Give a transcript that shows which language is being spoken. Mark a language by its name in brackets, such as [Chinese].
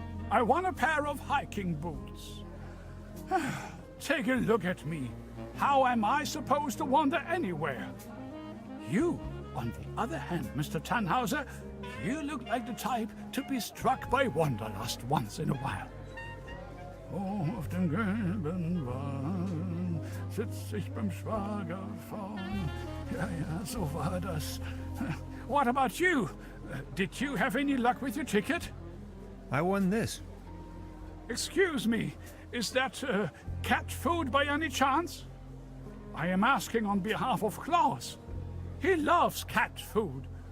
[English] I won a pair of hiking boots. Take a look at me. How am I supposed to wander anywhere? You, on the other hand, Mr. Tannhauser, you look like the type to be struck by wanderlust once in a while. [German] Oh, auf dem gelben Wagen sitzt ich beim Schwager vorn. Ja, so war das. [English] What about you? Did you have any luck with your ticket? I won this. Excuse me, is that cat food by any chance? I am asking on behalf of Klaus. He loves cat food.